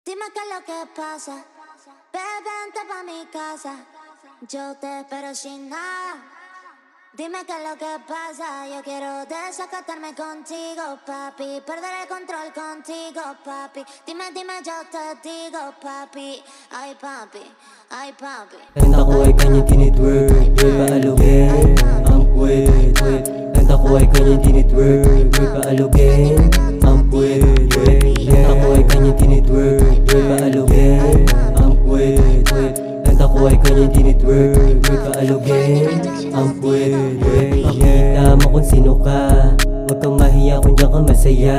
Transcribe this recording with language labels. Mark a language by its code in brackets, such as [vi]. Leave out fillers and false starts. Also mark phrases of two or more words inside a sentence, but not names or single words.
[es] Dime qué es lo que pasa. Bebé, vente pa' mi casa. Yo te espero sin nada. Dime qué es lo que pasa. Yo quiero desacatarme contigo, papi. Perder el control contigo, papi. Dime, yo te digo, papi. Ay, papi, ay, papi. [tl] Kanta ko ay kanyang tinitwerk, girl paalugin ang puwet, Kanta ko ay kanyang tinitwerk, girl paalugin ang puwet, Kanta ko ay kanyang tinitwerk, girl paalugin ang puwet, Kanta ko ay kanyang tinitwerk, girl paalugin ang puwet, Pakita mo kung sino ka, huwag kang mahiya kung diyan ka masaya.